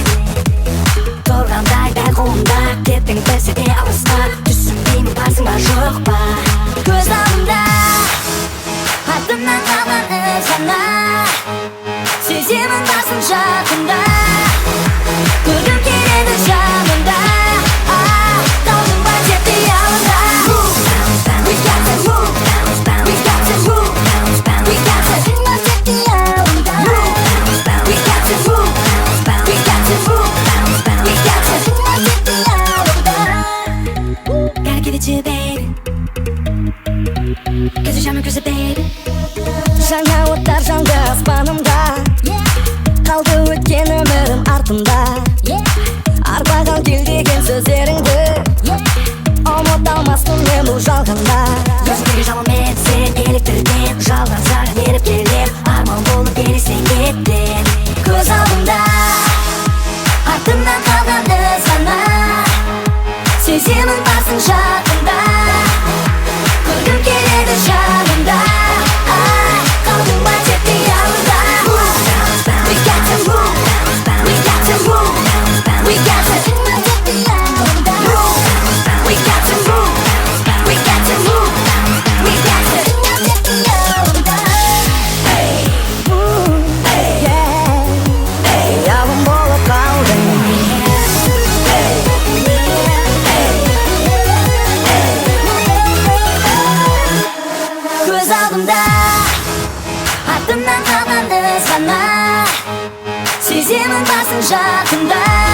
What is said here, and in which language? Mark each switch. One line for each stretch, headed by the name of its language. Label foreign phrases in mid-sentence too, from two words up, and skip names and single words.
Kazakh: Тұрғандай дәл қолымда, кеттің сәтке алысқа, түсінбеймін барсың ба жоқ па. Көз алдымда алдымнан қалған із ғана, сеземін барсың жақында, көргім келеді жанында. Қалдым ба тек қиялымда.
English: We got to move, we got to move, we got to move
Kazakh: тек қиялымда.
English: We got to move, we got to move, we got to move
Kazakh: тек қиялымда.
English: Gotta give it to you, baby.
Kazakh: Көзі жаным көзі, baby. Жаңа оттар жанды аспанымда, қалды өткен өмірім артымда. Арбаған келдеген сөздеріңді, ұмыта алмаспын мен бұл жалғанда. Көзіндегі жалынмен сен еліктірген, жалған саған еріп келем, Арман болып елесте кеттін. Көз алдымда артымнан қалған із ғана, сеземін барсың жақында, көргім келеді жанында. Қалдым ба тек қиялымда.
English: We got to move, we got to move, we got to move
Kazakh: тек қиялымда.
English: We got to move, we got to move, we got to move
Kazakh: тек қиялымда. Қиялым болып қалдың. Көз алдымда артымнан қалған із ғана, сеземін барсың жақында,